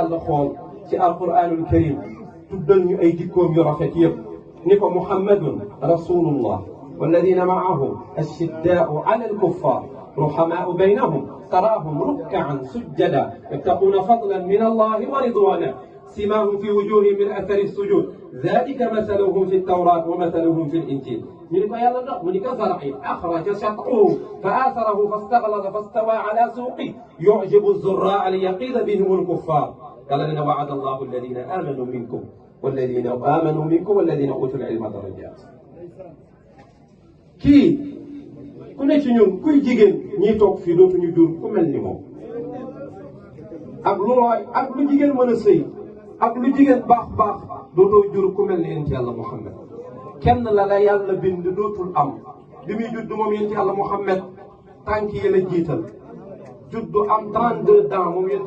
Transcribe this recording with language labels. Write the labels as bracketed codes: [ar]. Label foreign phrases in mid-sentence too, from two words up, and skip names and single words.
[wo] yàlla xool ci [ar] القرآن الكريم [wo] tuddal ñu ay jikkoom yu rafet yëpp ni ko [ar] محمد رسول الله والذين معه أشداء على الكفار رحماء بينهم تراهم ركعا سجدا يبتغون فضلا من الله ورضوانا سماهم في وجوههم من أثر السجود ذلك مثلهم في التوراة ومثلهم في الإنجيل من يلا لا من كزرع أخرج شطأه فآثره فاستغلظ فاستوى على سوقه يعجب الزراع ليغيظ بهم الكفار قال لنا وعد الله الذين آمنوا منكم والذين أوتوا العلم درجات [wo] kii ku ne ci ñun kuy jigéen ñiy toog fii dootuñu jur ku mel ni moom ak lu jigéen mën a sëy ak lu jigéen baax dootoo jur ku mel ni yonent yàlla Muhammad kenn la yàlla bind dootul am bi muy judd moom yonent yàlla Muhammad tànk yi la jiital juddu am 32 ans moom yonent